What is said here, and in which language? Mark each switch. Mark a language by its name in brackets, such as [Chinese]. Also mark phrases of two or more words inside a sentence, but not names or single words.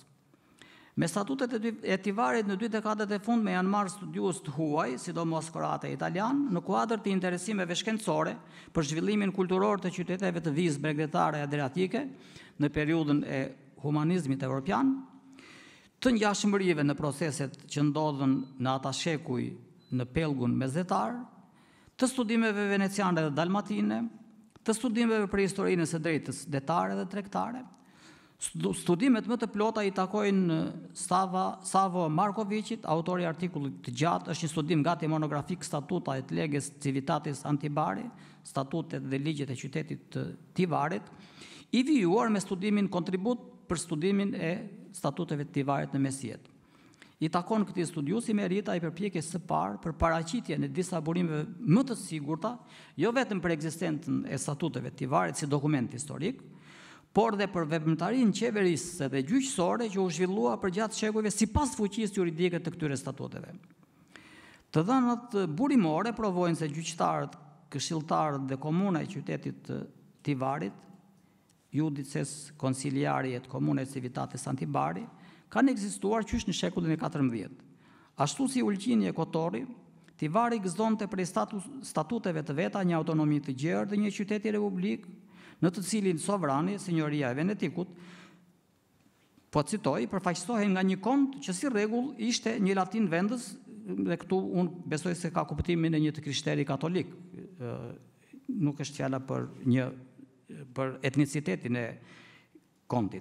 [Albanian] Me statutet e Tivarit në 2 dekadet e fundme janë marrë studiues të huaj, sidomos kroatë e italian, në kuadër të interesimeve shkencore për zhvillimin kulturor të qyteteve të vizë bregdetare adriatike në periudhën e humanizmit europian, të ngjashmërive në proceset që ndodhen në ata shekuj në pellgun mesetar, të studimeve veneciane dhe dalmatine, të studimeve për historinë së drejtës detare dhe tregtare. Studimet më të plota i takojnë Savo Markovicit, autori i artikullit të gjatë, është një studim gati monografik [Latin] statuta et leges civitatis Antibari, [Albanian] statutet dhe ligjet e qytetit të Tivarit, i vijuar me studimin kontribut për studimin e statuteve të Tivarit në mesjet. I takon këtij studiusi merita i përpjekjes së parë për paraqitjen e disa burimeve më të sigurta, jo vetëm për ekzistencën e statuteve të Tivarit si dokument historik, por dhe për veprimtarinë qeverisëse dhe gjyqësore që u zhvillua përgjatë shekujve sipas fuqisë juridike të këtyre statuteve. Të dhënat burimore provojnë se gjyqtarët, këshilltarët dhe komuna e qytetit të Tivarit, [Latin] judices konsiliari et komune civitatis Antibari, [Albanian] kanë ekzistuar qysh në shekullin e 14. Ashtu si Ulqini e Kotori, Tivari gëzonte prej statuteve të veta një autonomi të gjerë dhe një qyteti republik, në të cilin sovrani, sinjoria e Venetikut, po citoj, përfaqësohej nga një kont që si rregull ishte një latin vendës, dhe këtu unë besoj se ka kuptimin e një të krishteri katolik, nuk është fjala për etnicitetin e kontit.